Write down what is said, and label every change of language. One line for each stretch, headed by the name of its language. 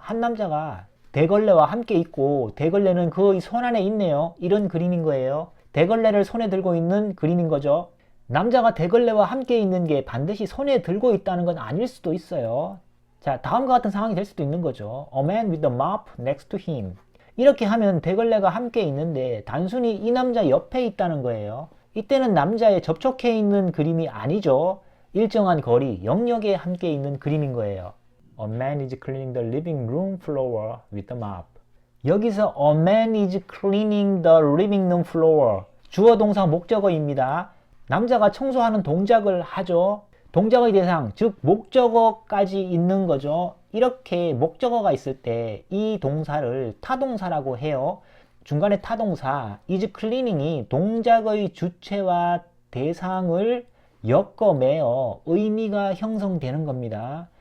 Korean: 한 남자가 대걸레와 함께 있고 대걸레는 그의 손 안에 있네요. 이런 그림인 거예요. 대걸레를 손에 들고 있는 그림인 거죠. 남자가 대걸레와 함께 있는 게 반드시 손에 들고 있다는 건 아닐 수도 있어요. 자, 다음과 같은 상황이 될 수도 있는 거죠.
English: A man with a mop next to him.
Korean: 이렇게 하면 대걸레가 함께 있는데 단순히 이 남자 옆에 있다는 거예요. 이때는 남자에 접촉해 있는 그림이 아니죠. 일정한 거리, 영역에 함께 있는 그림인 거예요.
English: A man is cleaning the living room floor with a mop.
Korean: 여기서
English: a man is cleaning the living room floor.
Korean: 주어 동사 목적어입니다. 남자가 청소하는 동작을 하죠. 동작의 대상, 즉 목적어까지 있는 거죠. 이렇게 목적어가 있을 때 이 동사를 타동사라고 해요. 중간에 타동사 is cleaning이 동작의 주체와 대상을 엮어매어 의미가 형성되는 겁니다.